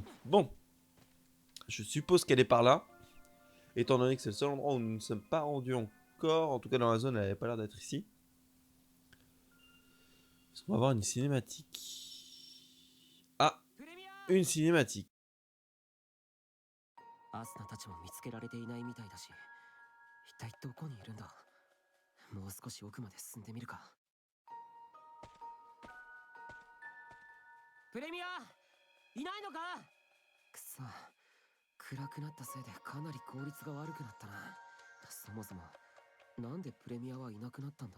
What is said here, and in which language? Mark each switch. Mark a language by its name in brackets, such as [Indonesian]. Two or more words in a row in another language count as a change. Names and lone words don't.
[French] Bon, je suppose qu'elle est par là, étant donné que c'est le seul endroit où nous ne sommes pas rendus encore. En tout cas, dans la zone, elle avait pas l'air d'être ici. Est-ce qu'on va avoir une cinématique? Ah, une cinématique. [Japanese] アスナたちも見つけられていないみたいだし、一体どこにいるんだ。もう少し奥まで進んでみるか。プレミア、いないのか。くそ、暗くなったせいでかなり効率が悪くなったな。そもそもなんでプレミアはいなくなったんだ。